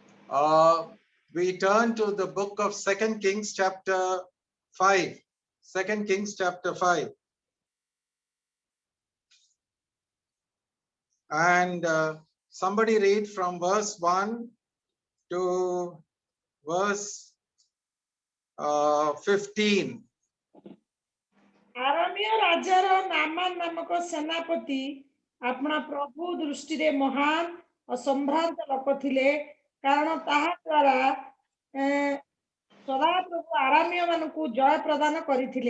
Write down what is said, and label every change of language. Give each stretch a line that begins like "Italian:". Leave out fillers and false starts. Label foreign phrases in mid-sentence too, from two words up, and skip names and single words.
English: We turn to the book of 2 Kings chapter 5. 2 Kings chapter 5. And somebody read from verse 1 to verse 15.
Odia: ଆରାମୀୟ ରାଜାର ନାମାନ ନାମକ ସେନାପତି ଆପଣା ପ୍ରଭୁ ଦୃଷ୍ଟିରେ ମହାନ ଓ ସମ୍ଭ୍ରାନ୍ତ ଲୋକ ଥିଲେ, କାରଣ ତାହା ଦ୍ୱାରା ସଦାପ୍ରଭୁ ଆରାମୀୟ ମାନଙ୍କୁ ଜୟ ପ୍ରଦାନ କରିଥିଲେ।